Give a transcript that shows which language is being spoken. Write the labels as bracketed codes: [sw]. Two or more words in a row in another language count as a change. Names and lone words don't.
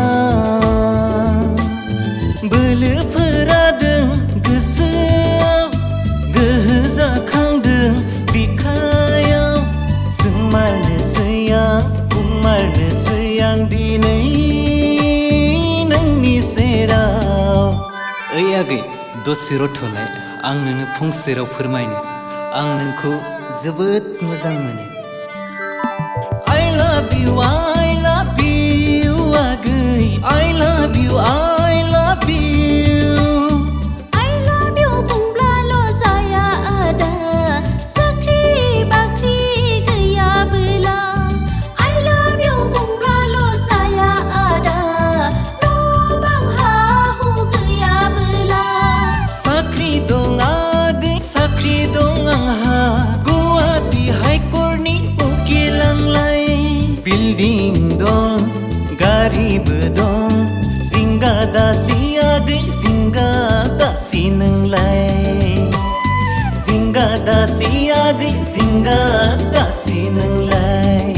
[brx] बोलोफोरा दों गोसोआव गोहो जाखांदों बिखायाव जों मारनोसै बुंमारनोसै आं दिनै नोंनि सेराव ओइ आगै दसे रथ'लाय आं नोंनो फंसे राव फोरमायनो आं नोंखौ जोबोद मोजां मोनो [en] I love you [brx] आगै [en] I love you [brx] बुंब्लाल' जाया आदा साख्रि बाख्रि गैयाबोला [en] I love you [brx] बुंब्लाल' जाया आदा न' बां हा हु गैयाबोला साख्रि दं आगै साख्रि दं आंहा गुवाहाटी हाइकर्टनि उकिल आंलाय बिल्डिं दं गारिबो दं जिंगा दासि आगै जिंगा दासि नोंलाय जिंगा दासि आगै जिंगा दासि नोंलाय